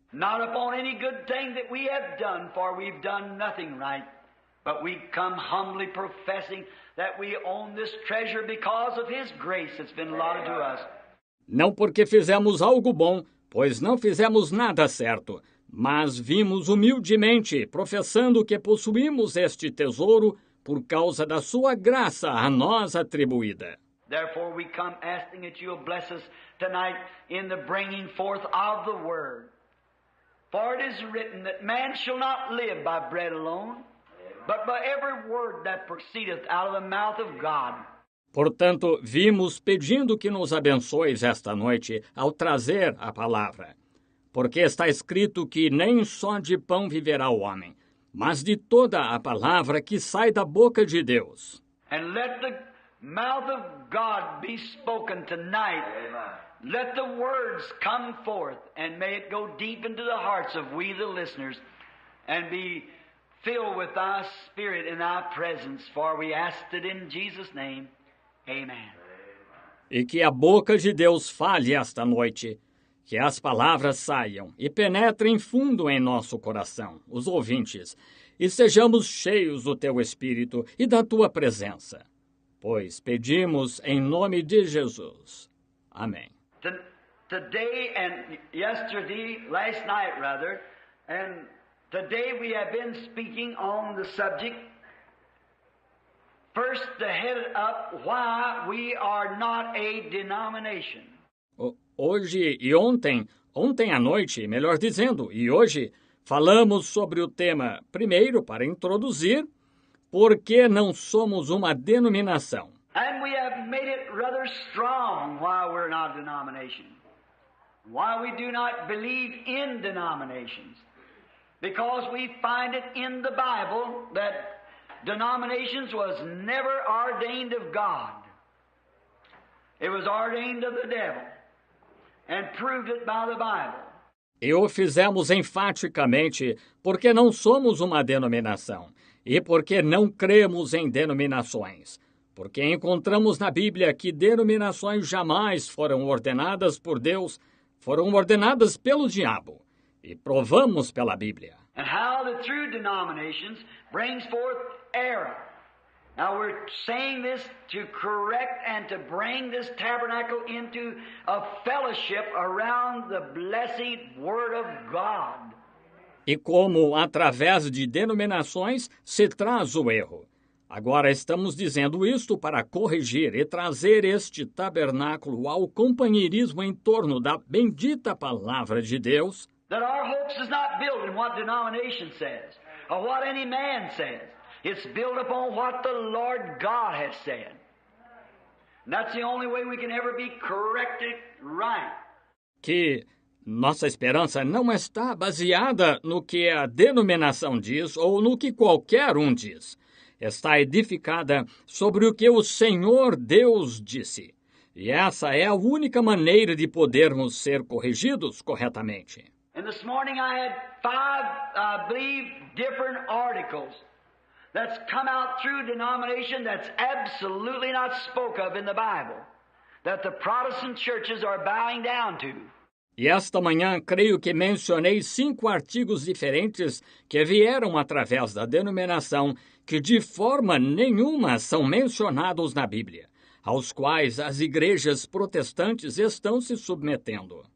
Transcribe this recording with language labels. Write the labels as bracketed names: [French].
[English] Not upon any good thing that we have done, for we've done nothing right. But we come humbly professing that we own this treasure because of His grace that's been allotted to us. [Portuguese] Não porque fizemos algo bom, pois não fizemos nada certo, mas vimos humildemente, professando que possuímos este tesouro por causa da Sua graça a nós atribuída. [English] Therefore we come asking that you'll bless us tonight in the bringing forth of the Word. For it is written that man shall not live by bread alone, but by every word that proceedeth out of the mouth of God. [Portuguese] Portanto, vimos pedindo que nos abençoes esta noite ao trazer a palavra. Porque está escrito que nem só de pão viverá o homem, mas de toda a palavra que sai da boca de Deus. [English] And let the mouth of God be spoken tonight. Let the words come forth, and may it go deep into the hearts of we the listeners, and be filled with Thy Spirit in Thy presence, for we asked it in Jesus' name. Amen. [Portuguese] E que a boca de Deus fale esta noite, que as palavras saiam e penetrem fundo em nosso coração, os ouvintes, e sejamos cheios do Teu Espírito e da Tua presença. Pois pedimos em nome de Jesus. Amém. [English] Today and yesterday, last night rather, and today we have been speaking on the subject, first to head it up, why we are not a denomination. [Portuguese] Hoje e ontem à noite, melhor dizendo, e hoje, falamos sobre o tema, primeiro, para introduzir, por que não somos uma denominação. [English] And we have made it rather strong why we're not a denomination. Why we do not believe in denominations. Because we find it in the Bible that denominations was never ordained of God. It was ordained of the devil. And proved it by the Bible. [Portuguese] E o fizemos enfaticamente porque não somos uma denominação e porque não cremos em denominações. Porque encontramos na Bíblia que denominações jamais foram ordenadas por Deus, foram ordenadas pelo diabo. E provamos pela Bíblia. [English] And how the true denominations brings forth error. Now we're saying this to correct and to bring this tabernacle into a fellowship around the blessed Word of God. [Portuguese] E como, através de denominações, se traz o erro. Agora estamos dizendo isto para corrigir e trazer este tabernáculo ao companheirismo em torno da bendita palavra de Deus. [English] That our hopes is not built in what denomination says, or what any man says. It's built upon what the Lord God has said. And that's the only way we can ever be corrected right. [Portuguese] Que nossa esperança não está baseada no que a denominação diz ou no que qualquer um diz. Está edificada sobre o que o Senhor Deus disse. E essa é a única maneira de podermos ser corrigidos corretamente. [English] And this morning I had 5, I believe, different articles that's come out through denomination that's absolutely not spoke of in the Bible. that the Protestant churches are bowing down to. [Portuguese] E esta manhã, creio que mencionei 5 artigos diferentes que vieram através da denominação que de forma nenhuma são mencionados na Bíblia, aos quais as igrejas protestantes estão se submetendo.